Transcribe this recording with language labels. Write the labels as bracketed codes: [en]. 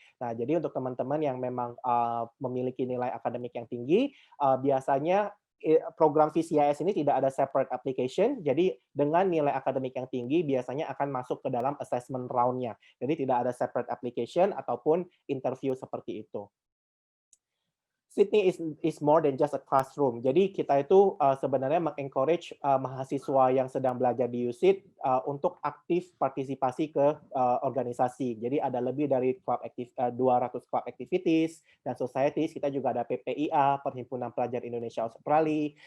[id] Nah, jadi untuk teman-teman yang memang memiliki nilai akademik yang tinggi, biasanya program VCIS ini tidak ada separate application, jadi dengan nilai akademik yang tinggi biasanya akan masuk ke dalam assessment round-nya. Jadi tidak ada separate application ataupun interview seperti itu. [en] Sydney is more than just a classroom. [id] Jadi kita itu sebenarnya mengencourage mahasiswa yang sedang belajar di USIT untuk aktif partisipasi ke organisasi. Jadi ada lebih dari 200 club activities dan societies. Kita juga ada PPIA, Perhimpunan Pelajar Indonesia Australia.